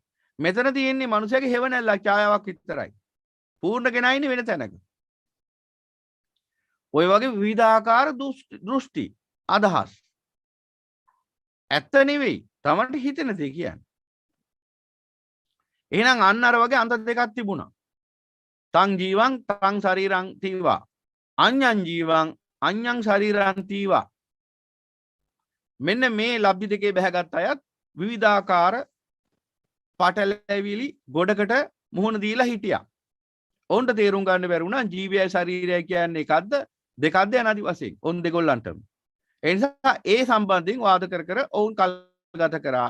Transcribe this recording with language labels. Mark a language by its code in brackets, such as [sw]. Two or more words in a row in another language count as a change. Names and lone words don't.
[si] මෙතන තියෙන්නේ මිනිසාගේ හේවණල්ල ඡායාවක් විතරයි. පූර්ණ කෙනා ඉන්නේ වෙන තැනක. ඔය වගේ විවිධාකාර දෘෂ්ටි අදහස්. ඇත්ත නෙවෙයි. තමන්ට හිතෙන දේ කියන්නේ. එහෙනම් අන්න අර වගේ අන්ත දෙකක් තිබුණා. [pi] තං ජීවං තං ශරීරං තීවා. අඤ්ඤං ජීවං අඤ්ඤං ශරීරං තීවා. [si] මෙන්න මේ ලබ්ධි දෙකේ බැහැගත් අයත් විවිධාකාර පටලැවිලි ගොඩකට මුහුණ දීලා හිටියා. ඔවුන්ට තේරුම් ගන්න බැරි වුණා ජීවයයි ශරීරයයි කියන්නේ එකක්ද දෙකක්ද යනාදි වශයෙන්. ඔවුන් දෙගොල්ලන්ටම. ඒ නිසා ඒ සම්බන්ධයෙන් වාද කර කර ඔවුන් කල් ගත කරා.